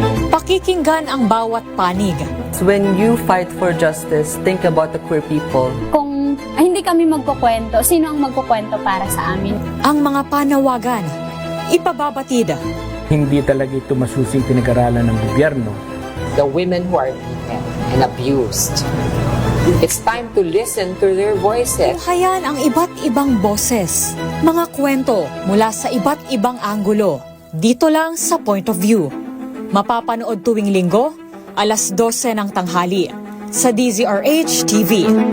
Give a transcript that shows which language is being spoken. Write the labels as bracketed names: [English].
[Filipino] Pakikinggan ang bawat panig. [English] When you fight for justice, think about the queer people. [Filipino] Kung hindi kami magkukwento, sino ang magkukwento para sa amin? Ang mga panawagan, ipababatid. Hindi talaga ito masusing pinag-aralan ng gobyerno. [English] The women who are beaten and abused. It's time to listen to their voices. [Filipino] Hayan ang iba't ibang boses. Mga kwento mula sa iba't ibang anggulo. Dito lang sa Point of View. Mapapanood tuwing Linggo, 12:00 ng tanghali sa DZRH TV.